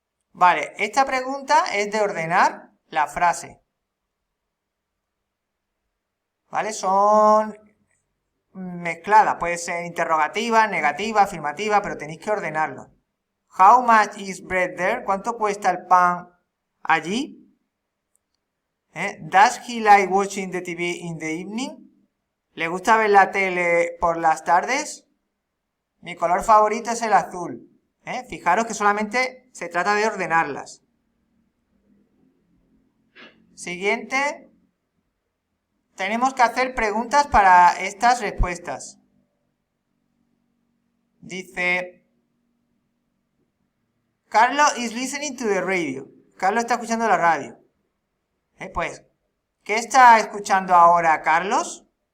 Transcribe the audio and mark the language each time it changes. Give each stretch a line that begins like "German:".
Spanish: Vale, esta pregunta es de ordenar la frase. ¿Vale? Son mezcladas, puede ser interrogativa, negativa, afirmativa, pero tenéis que ordenarlo.
English: How much is bread there?
Spanish: ¿Cuánto cuesta el pan allí?
English: Does he like watching the TV in the evening?
Spanish: ¿Le gusta ver la tele por las tardes? Mi color favorito es el azul. Fijaros que solamente se trata de ordenarlas. Siguiente. Tenemos que hacer preguntas para estas respuestas. Dice,
English: Carlos is listening to the radio.
Spanish: Carlos está escuchando la radio. Pues, ¿qué está escuchando ahora Carlos?